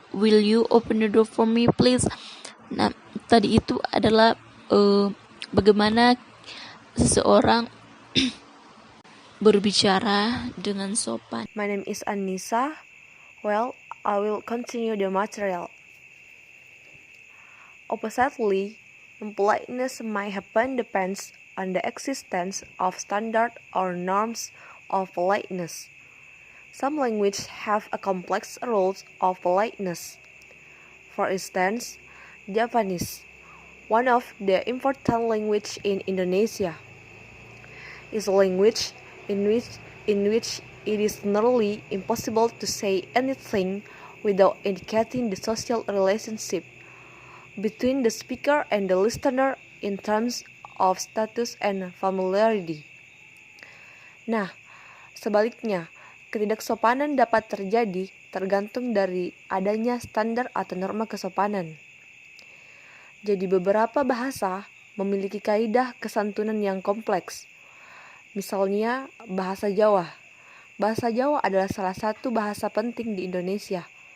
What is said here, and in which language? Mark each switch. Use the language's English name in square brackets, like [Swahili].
[English] Will you open the door for me, please? [Indonesian] Nah, tadi itu adalah bagaimana seseorang berbicara dengan sopan. [English] My name is Anissa. Well, I will continue the material. Oppositely, politeness might happen depends on the existence of standard or norms of politeness. Some languages have a complex rules of politeness. For instance, Japanese, one of the important language in Indonesia, is a language in which it is nearly impossible to say anything without indicating the social relationship between the speaker and the listener in terms of status and familiarity. [Indonesian] Nah, sebaliknya, ketidaksopanan dapat terjadi tergantung dari adanya standar atau norma kesopanan. Jadi beberapa bahasa memiliki kaidah kesantunan yang kompleks. Misalnya bahasa Jawa. Bahasa Jawa adalah salah satu bahasa penting di Indonesia.